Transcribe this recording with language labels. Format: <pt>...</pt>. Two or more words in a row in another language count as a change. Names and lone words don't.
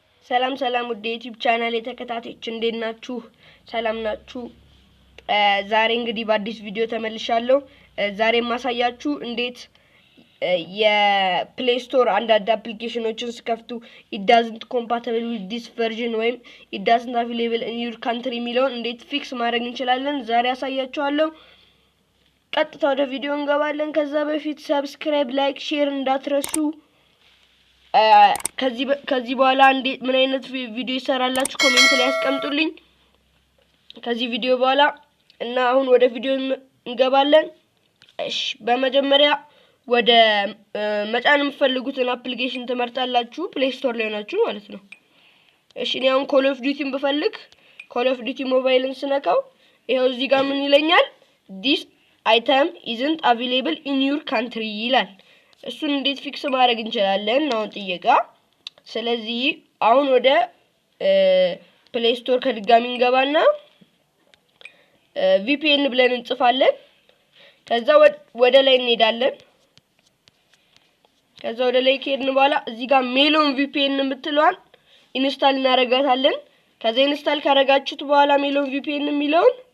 <am>ሰላም ወደ ዩቲዩብ ቻናል የተከታታዮች እንዴት ናችሁ? ሰላም ናችሁ? ዛሬ እንግዲህ በአዲስ ቪዲዮ ተመልሻለሁ። ዛሬ ማሳያችሁ እንዴት የፕሌይ ስቶር አንዳንድ አፕሊኬሽኖችን ስከፍቱ</am> <en>it doesn't compatible with this version</en> <am>ወይም</am> <en>it doesn't available in your country</en> <am>የሚለውን እንዴት ፊክስ ማድረግ እንችላለን ዛሬ አሳያችኋለሁ። ቀጥታ ወደ ቪዲዮ እንገባለን። ከዛ በፊት</am> <en>subscribe, like, share</en> <am>እንዳትረሱ። ከዚህ በኋላ እንዴት ምን አይነት ቪዲዮ ይሰራላችሁ ኮሜንት ላይ አስቀምጡልኝ። ከዚህ ቪዲዮ በኋላ እና አሁን ወደ ቪዲዮ እንገባለን። እሺ በመጀመሪያ ወደ መጫን የምትፈልጉትን አፕሊኬሽን ትመርጣላችሁ ፕሌይ ስቶር ላይ ሆናችሁ ማለት ነው። እሺ እኔ አሁን ኮል ኦፍ ዲዩቲን ብፈልግ ኮል ኦፍ ዲዩቲ ሞባይልን ስነካው ይሄው እዚህ ጋር ምን ይለኛል?</am> <en>this item isn't available in your country</en> <am>ይላል። እሱን እንዴት ፊክስ ማድረግ እንችላለን ነው ጥያቄ። ስለዚህ አሁን ወደ ፕሌይ ስቶር ከድጋሚ እንገባና VPN ብለን እንጽፋለን። ከዛ ወደ ላይ እንሄዳለን። ከዛ ወደ ላይ ከሄድን በኋላ እዚህ ጋር ሜሎን VPN የምትለዋን ኢንስታል እናደርጋታለን። ከዛ ኢንስታል ካደረጋችሁት በኋላ ሜሎን VPN የሚለውን</am>